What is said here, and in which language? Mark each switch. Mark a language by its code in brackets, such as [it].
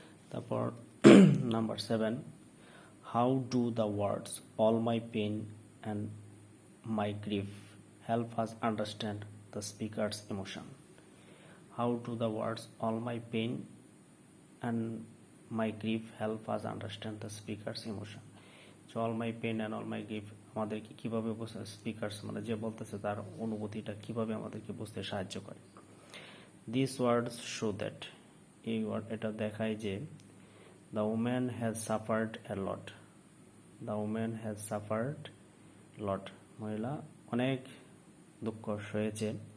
[bn] তারপর number 7, [en] How do the words all my pain and my grief help us understand the speaker's emotion? How do the words all my pain and my grief help us understand the speaker's emotion. So all my pain and all my grief [bn] আমাদেরকে কিভাবে speakers মানে যে বলতেছে তার অনুভূতিটা কিভাবে আমাদেরকে বুঝতে সাহায্য করে। [en] this words show that, [bn] এই ওয়ার্ড এটা দেখায় যে [en] the woman has suffered a lot, the woman has suffered lot, [bn] মহিলা অনেক দুঃখ সয়েছে।